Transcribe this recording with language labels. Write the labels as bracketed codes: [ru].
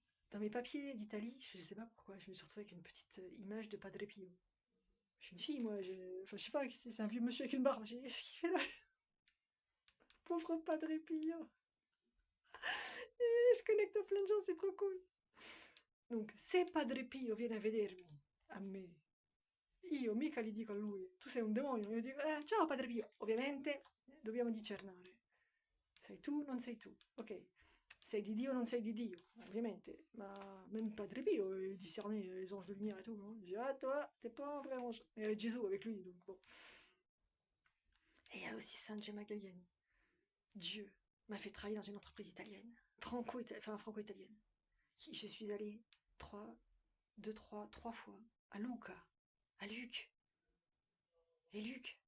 [fr] Dans mes papiers d'Italie, je sais pas pourquoi, je me suis retrouvée avec une petite image de Padre Pio. Je suis une fille, moi, enfin, je sais pas, c'est un vieux monsieur avec une barbe, j'ai kiffé là. Pauvre Padre Pio. Et je connecte à plein de gens, c'est trop cool. [it] Donc, se Padre Pio viene a vedermi, a me, io mica gli dico a lui, tu sei un demonio, io dico, ciao Padre Pio. Ovviamente dobbiamo discernere. Sei tu, non sei tu. Ok, sei di Dio, non sei di Dio, ovviamente. [fr] Ma même Padre Pio, il discernait les anges de lumière et tout. Hein. Il dit, ah toi, t'es pas un vrai ange. Et avec Jésus avec lui, donc bon. Et il y a aussi Sainte Gemma Galliani. Dieu m'a fait travailler dans une entreprise italienne, franco-italienne. Je suis allée trois fois à Lucca, à Luc. Et Luc,